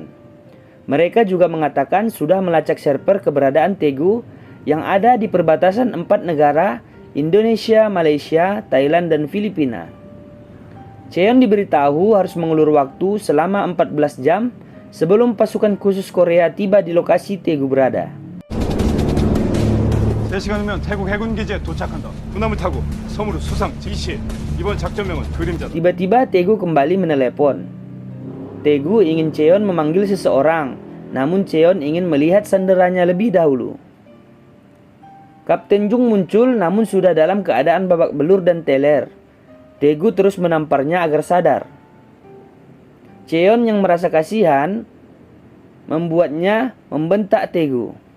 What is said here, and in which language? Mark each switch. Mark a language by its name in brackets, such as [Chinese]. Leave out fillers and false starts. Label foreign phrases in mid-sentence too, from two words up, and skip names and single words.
[Indonesian] Mereka juga mengatakan sudah melacak server keberadaan Taegu yang ada di perbatasan 4 negara, Indonesia, Malaysia, Thailand, dan Filipina. Cheon diberitahu harus mengulur waktu selama 14 jam sebelum pasukan khusus Korea tiba di lokasi Taegu berada. [Korean] 3시간이면 태국 해군 기지에 도착한다. 군함을 타고 섬으로 수상 지시. 이번 작전명은 그림자다. [Indonesian] Tiba-tiba Taegu kembali menelepon. Taegu ingin Cheon memanggil seseorang, namun Cheon ingin melihat sanderannya lebih dahulu. Kapten Jung muncul namun sudah dalam keadaan babak belur dan teler. Taegu terus menamparnya agar sadar. Cheon yang merasa kasihan membuatnya membentak Taegu.